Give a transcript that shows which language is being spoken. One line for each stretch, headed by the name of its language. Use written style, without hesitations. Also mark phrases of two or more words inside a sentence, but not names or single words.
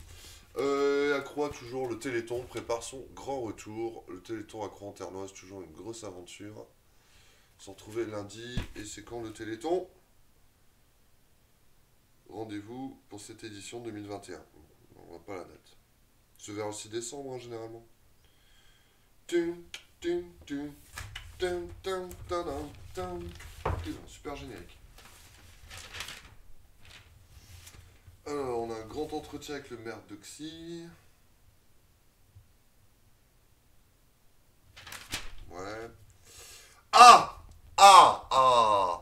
French: À Croix, toujours, le Téléthon prépare son grand retour. Le Téléthon à Croix-en-Ternoise, toujours une grosse aventure. S'en retrouver lundi, et c'est quand le Téléthon? Rendez-vous pour cette édition 2021. On voit pas la date. C'est vers le 6 décembre, hein, généralement. Tum, tum, tum, tum, tum, tadam, tum. Super générique. Alors, on a un grand entretien avec le maire d'Oxy. Ouais. Ah! Ah! Ah!